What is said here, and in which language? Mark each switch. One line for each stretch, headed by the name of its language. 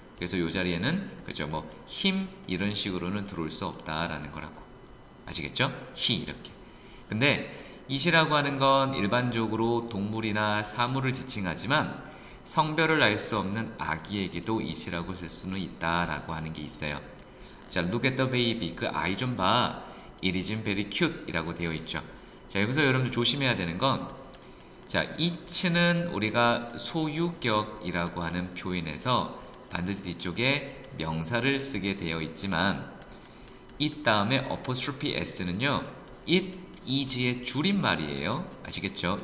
Korean: 그래서 이 자리에는 그죠? 뭐 him 이런 식으로는 들어올 수 없다라는 거라고. 아시겠죠? he 이렇게. 근데 it이라고 하는 건 일반적으로 동물이나 사물을 지칭하지만 성별을 알 수 없는 아기에게도 it이라고 쓸 수는 있다라고 하는 게 있어요. 자,
English: look at the baby.
Korean: 그 아이 좀 봐.
English: It is very cute
Korean: 이라고 되어 있죠. 자, 여기서 여러분들 조심해야 되는 건, 자, it는 우리가 소유격이라고 하는 표현에서 반드시 뒤쪽에 명사를 쓰게 되어 있지만 it 다음에 apostrophe s는요, it is의 줄임말이에요. 아시겠죠?